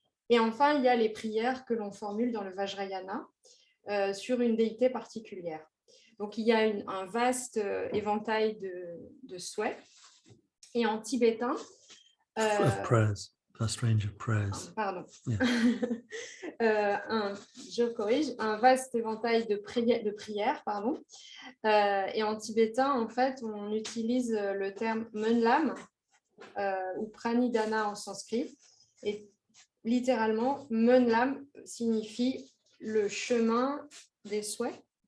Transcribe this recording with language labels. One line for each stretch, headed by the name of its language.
French: Et enfin, il y a les prières que l'on formule dans le Vajrayana sur une déité particulière. Donc, il y a un vaste éventail de souhaits. Et en tibétain,
English: Of prayers, vast range of prayers.
French: pardon,
English: Yeah.
French: je corrige, un vaste éventail de prières, pardon. Et en tibétain, en fait, on utilise le terme Menlam ou Pranidhana en sanskrit. Et littéralement, Menlam signifie le chemin des souhaits.